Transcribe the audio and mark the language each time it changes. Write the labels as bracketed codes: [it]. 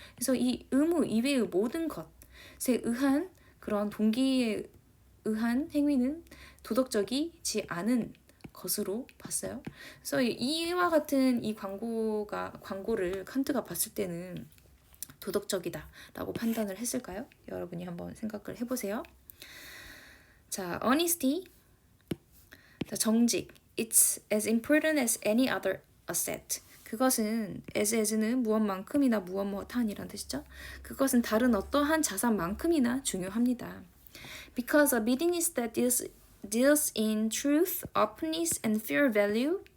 [ko] 그래서 이 의무 이외의 모든 것에 의한 그런 동기에 의한 행위는 도덕적이지 않은 것으로 봤어요. 그래서 이와 같은 이 광고를 칸트가 봤을 때는 도덕적이다라고 판단을 했을까요? 여러분이 한번 생각을 해보세요. [en] 자, honesty, 정직, it's as important as any other asset. [ko] 그것은 as는 무엇만큼이나 무엇한이란 뜻이죠. 그것은 다른 어떠한 자산만큼이나 중요합니다. [en] Because a business that deals in truth, openness, and fair value.